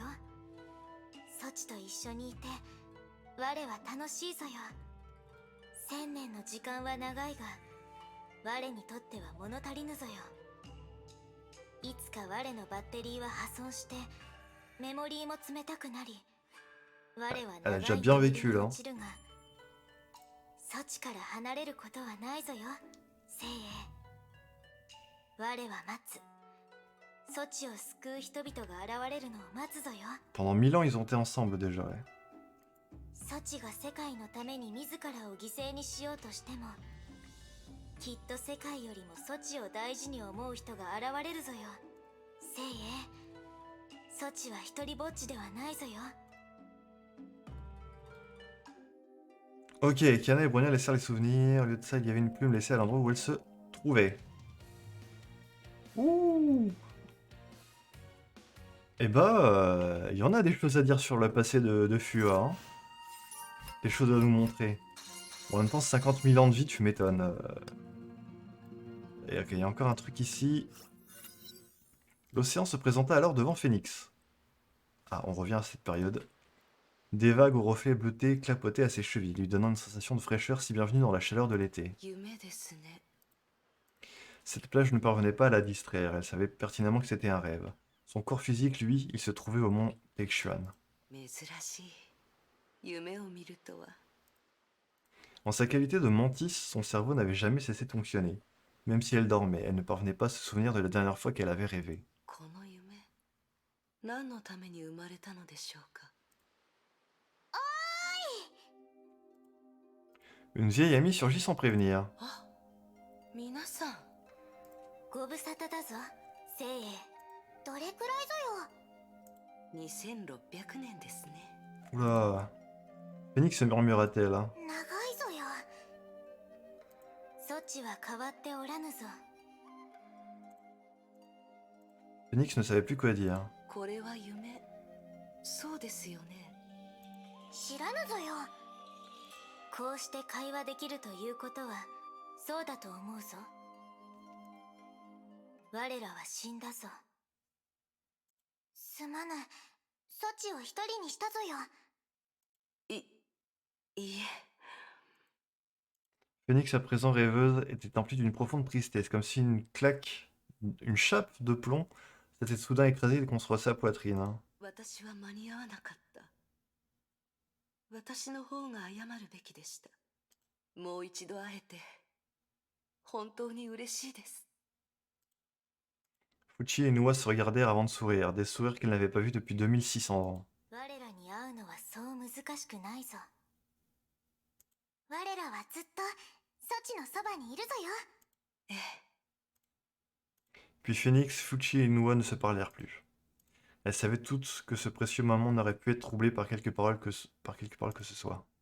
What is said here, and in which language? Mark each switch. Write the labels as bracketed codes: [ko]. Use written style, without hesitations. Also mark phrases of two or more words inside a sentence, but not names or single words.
[ja] ソチと一緒にいて我は楽しいぞよ。1000年の時間は長いが我にとっては物足りぬぞよ。いつか我のバッテリーは破損してメモリーも冷たくなり、我は [fr] Elle a [ja] 長 [fr] déjà [ja] い [fr] bien [ja] 旅 [fr] vécu [ja] に [fr] là. [ja] 落ちるが、ソチから離れることはないぞよ。精鋭、我は待つ。ソチを救う人々が現れるのを待つぞよ。 [fr] Pendant 1000 ans, ils ont été ensemble déjà. Ouais. [ja] ソチが世界のために自らを犠牲にしようとしても、きっと世界よりもソチを大事に思う人が現れるぞよ。精鋭、ソチは一人ぼっちではないぞよ。 [fr] Ok, Kiana et Bronia laissèrent les souvenirs. Au lieu de ça, il y avait une plume laissée à l'endroit où elle se trouvait. Ouh! Eh bah, il y en a des choses à dire sur le passé de Fua. Hein. Des choses à nous montrer. Bon, en même temps, 50 000 ans de vie, tu m'étonnes. Et ok, il y a encore un truc ici. L'océan se présenta alors devant Phénix. Ah, on revient à cette période. Des vagues aux reflets bleutés clapotaient à ses chevilles, lui donnant une sensation de fraîcheur si bienvenue dans la chaleur de l'été. [ja] 夢ですね。 [fr] Cette plage ne parvenait pas à la distraire, elle savait pertinemment que c'était un rêve. Son corps physique, lui, il se trouvait au mont Pekchuan. [ja] 珍しい。夢を見るとは。 [fr] En sa qualité de mantis, son cerveau n'avait jamais cessé de fonctionner. Même si elle dormait, elle ne parvenait pas à se souvenir de la dernière fois qu'elle avait rêvé. [ja] この夢、何のために生まれたのでしょうか。 [fr] Une vieille amie surgit sans prévenir. [ja] あ、皆さん。ご無沙汰だぞ、精鋭。どれくらいぞよ。 2600年ですね。 [fr] Oula. Phoenix se murmura-t-elle. [ja] 長いぞよ。ソチは変わっておらぬぞ。 [fr] Phoenix ne savait plus quoi dire. [ja] これは夢。そうですよね。知らぬぞよ。こうして会話できるということはそうだと思うぞ。我らは死んだぞ。すまぬ。ソチを一人にしたぞよ。いえ。 [fr] Phoenix, à présent rêveuse, était emplie d'une profonde tristesse, comme si une claque, une chape de plomb s'était soudain écrasée contre sa poitrine. [ja] 私は間に合わなかった。私の方が謝るべきでした。もう一度会えて本当に嬉しいです。 [fr] Fuchi et Noa se regardèrent avant de sourire, des sourires qu'elles n'avaient pas vus depuis 2600 ans. [ja] 我らに会うのはそう難しくないぞ。我らはずっとソチのそばにいるぞよ。ええ。 [fr] Puis Phoenix, Fuchi et Noa ne se parlèrent plus. Elles savaient toutes que ce précieux moment n'aurait pu être troublé par quelque parole que ce soit.